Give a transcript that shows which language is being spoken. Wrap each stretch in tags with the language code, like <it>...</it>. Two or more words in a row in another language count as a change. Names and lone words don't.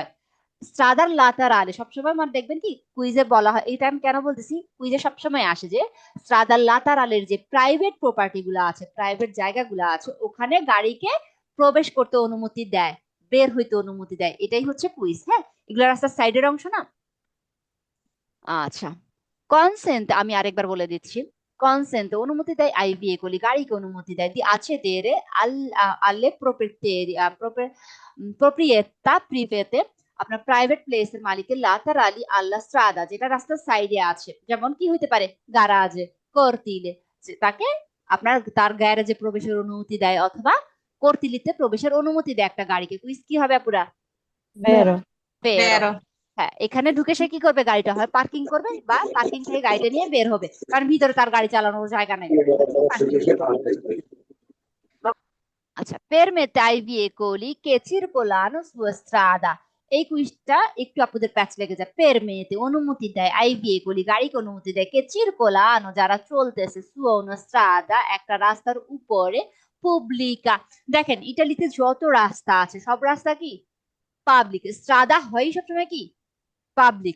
<it>strada laterale</it> <bn>সবসময় মানে দেখবেন কি কুইজে বলা হয়, এটা আমি কেন বলতেছি, কুইজে সবসময় আসে যে</bn> <it>strada laterale</it> <bn>যে</bn> <en>private property</en> <bn>গুলো আছে, প্রাইভেট জায়গাগুলো আছে, ওখানে গাড়িকে প্রবেশ করতে অনুমতি দেয়, বের হইতে অনুমতি দেয়। এটাই হচ্ছে কুইজ, হ্যাঁ, এগুলো রাস্তার সাইডের অংশ না। আচ্ছা, কনসেন্ট আমি আরেকবার বলে দিচ্ছি। কনসেন্ট অনুমতি দেয়,</bn> <it>ai veicoli</it> <bn>গাড়িকে অনুমতি দেয়,</bn> <it>di accedere alle proprietà private</it> <bn>আপনার</bn> <en>private place</en> <bn>মালিকের</bn> <it>laterali alla strada</it> <bn>যেটা রাস্তার সাইডে আছে, যেমন কি হইতে পারে? গারাজে, কর্তিলে, তাকে আপনার তার গ্যারেজে প্রবেশের অনুমতি দেয় অথবা কর্তিলিতে প্রবেশের অনুমতি দেয় একটা গাড়িকে। কুইজ কি হবে পুরা? Vero. Vero. হ্যাঁ, এখানে ঢুকে সে কি করবে? গাড়িটা হয় পার্কিং করবে বা পার্কিং থেকে গাড়িটা নিয়ে বের হবে, কারণ ভিতরে তার গাড়ি চালানোর জায়গা নাই। আচ্ছা,</bn> <it>permette ai veicoli che circolano su strada।</it> <bn>এই কুইজটা একটু আপুদের প্যাচ লেগে যায়। পেরমেতে অনুমতি দেয়,</bn> <it>ai veicoli</it> <bn>গাড়িকে অনুমতি দেয়,</bn> <it>che circolano</it> <bn>যারা চলতেছে,</bn> <it>su una strada</it> <bn>একটা রাস্তার উপরে, পুবলিকা। দেখেন ইটালিতে যত রাস্তা আছে সব রাস্তা কি পাবলিক, স্ট্রাদা হয় সবসময় কি পাবলিক।</bn>